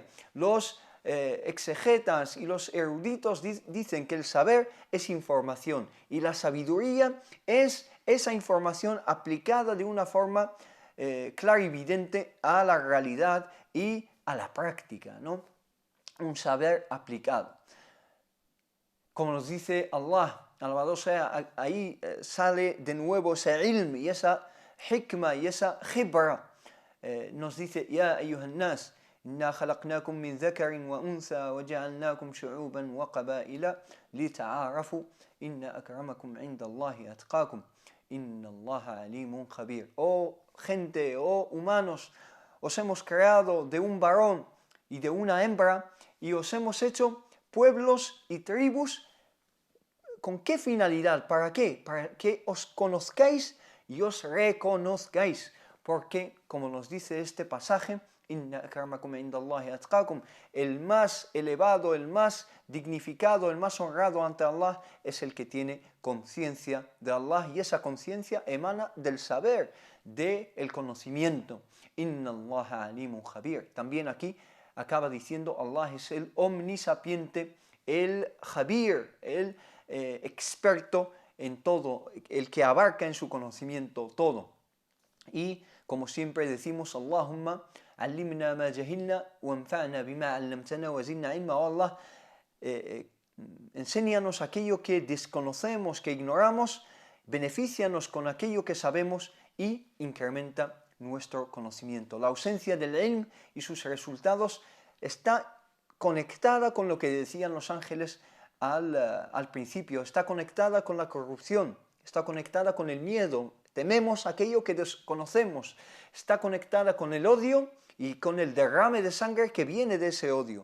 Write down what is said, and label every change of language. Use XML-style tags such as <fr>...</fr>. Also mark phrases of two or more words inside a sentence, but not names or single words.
<es>Los exegetas y los eruditos dicen que el saber es información y la sabiduría es esa información aplicada de una forma clarividente a la realidad y a la práctica, ¿no? Un saber aplicado. Como nos dice Allah, alabado sea, ahí sale de nuevo ese ilm y esa hikma y esa khibra. Nos dice,</es> <ar>يا أيها الناس إنا خلقناكم من ذكر وأنثى وجعلناكم شعوبا وقبائل لتعارفوا إن أكرمكم عند الله أتقاكم إن الله عليم خبير.</ar> <es>Oh gente, oh humanos, os hemos creado de un varón y de una hembra y os hemos hecho pueblos y tribus. ¿Con qué finalidad? ¿Para qué? Para que os conozcáis y os reconozcáis. Porque, como nos dice este pasaje,</es> <ar>إن أكرمكم عند الله أتقاكم,</ar> <es>el más elevado, el más dignificado, el más honrado ante Allah es el que tiene conciencia de Allah, y esa conciencia emana del saber, del conocimiento.</es> <ar>إن الله عليم خبير.</ar> <es>También aquí acaba diciendo Allah es el omnisapiente, el Khabir, el experto en todo, el que abarca en su conocimiento todo. Y como siempre decimos,</es> <ar>اللهم علمنا ما جهلنا وانفعنا بما علمتنا وزدنا علما.</ar> <es>Oh Allah, enséñanos aquello que desconocemos, que ignoramos, benefícianos con aquello que sabemos y incrementa nuestro conocimiento. La ausencia del ilm y sus resultados está conectada con lo que decían los ángeles al principio, está conectada con la corrupción, está conectada con el miedo, tememos aquello que desconocemos, está conectada con el odio y con el derrame de sangre que viene de ese odio.</es>